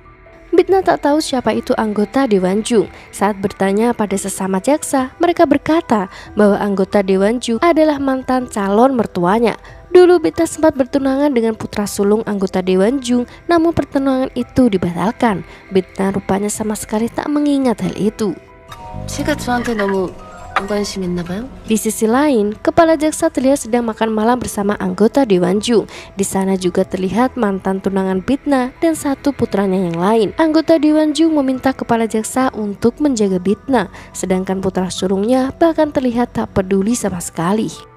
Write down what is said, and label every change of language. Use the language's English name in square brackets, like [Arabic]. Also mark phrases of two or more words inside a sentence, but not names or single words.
[Indonesian] Bitna tak tahu siapa itu anggota Dewan Jung. Saat bertanya pada sesama jaksa, mereka berkata bahwa anggota Dewan Jung adalah mantan calon mertuanya. Dulu Bitna sempat bertunangan dengan putra sulung anggota Dewan Jung, namun pertunangan itu dibatalkan. Bitna rupanya sama sekali tak mengingat hal itu. [Korean] 제가 저한테 너무 관심 있나 봐요? [Indonesian] Di sisi lain, kepala jaksa terlihat sedang makan malam bersama anggota Dewan Jung. Di sana juga terlihat mantan tunangan Bitna dan satu putranya yang lain. Anggota Dewan Jung meminta kepala jaksa untuk menjaga Bitna, sedangkan putra sulungnya bahkan terlihat tak peduli sama sekali.